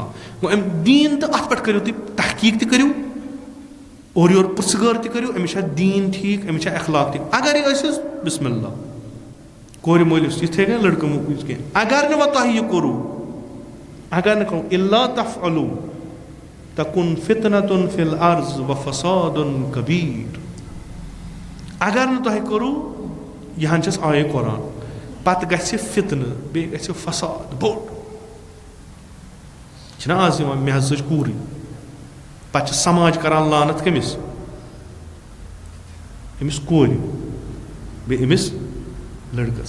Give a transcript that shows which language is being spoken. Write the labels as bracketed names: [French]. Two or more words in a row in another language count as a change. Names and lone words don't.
[Kashmiri] گوٚو اَمہِ دیٖن تہٕ اَتھ پٮ۪ٹھ کٔرِو تُہۍ تحقیٖق تہِ کٔرِو, اورٕ یورٕ پرٛژھٕ گٲر تہِ کٔرِو, أمِس چھا دیٖن ٹھیٖک, أمِس چھا اخلاق ٹھیٖک. اگر یہِ ٲسِس [Arabic] بِسمِ اللہ, [Kashmiri] کورِ مٲلِس یِتھٕے کٔنۍ لٔڑکہٕ مٲلِس کینٛہہ. اگر نہٕ وۄنۍ تۄہہِ یہِ کوٚروٕ, اگر نہٕ کٔرِو [Arabic] اِلا تفعلوٗ, تَكُن فِتْنَةٌ فِي الْأَرْضِ وَفَسَادٌ كَبِيرٌ. [Kashmiri] اگر نہٕ تۄہہِ کوٚرو یہِ ہن چھس آیے قرآن پتہٕ گژھِ فتنہٕ بیٚیہِ گژھِ فساد بوٚڑ. چھِنہ آز یِوان مےٚ حظ سۭتۍ کوٗرٕے پتہٕ چھِ سماج کران لانت کٔمِس؟ أمِس کورِ بیٚیہِ أمِس لٔڑکس.